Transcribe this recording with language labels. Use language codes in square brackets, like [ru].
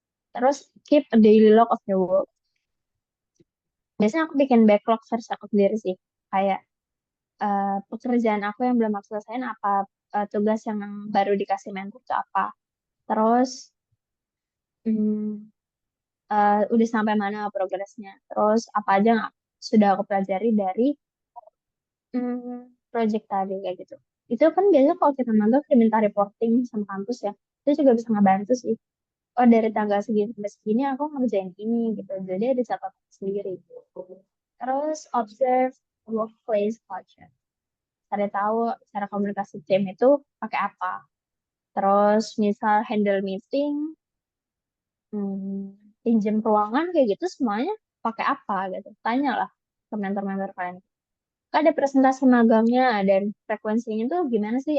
[id] Terus [en] keep a daily log of your work. [id] Biasanya aku bikin backlog versi aku sendiri sih. Kayak pekerjaan aku yang belum aku selesaiin apa, tugas yang baru dikasih mentor itu apa. Terus hmm, udah sampai mana progresnya. Terus apa aja yang sudah aku pelajari dari project tadi kayak gitu. Itu kan biasanya kalau kita mantau kita minta reporting sama kampus ya. Itu juga bisa ngebantu sih. Oh dari tanggal segini sampai segini aku ngerjain ini gitu. Jadi ada catatan sendiri. Terus [en] observe workplace culture. [id] Cari tahu cara komunikasi tim itu pakai apa. Terus misal handle meeting, pinjam ruangan kayak gitu semuanya pakai apa gitu. Tanyalah ke mentor-mentor kalian. Kan ada presentasi magangnya dan frekuensinya tuh gimana sih?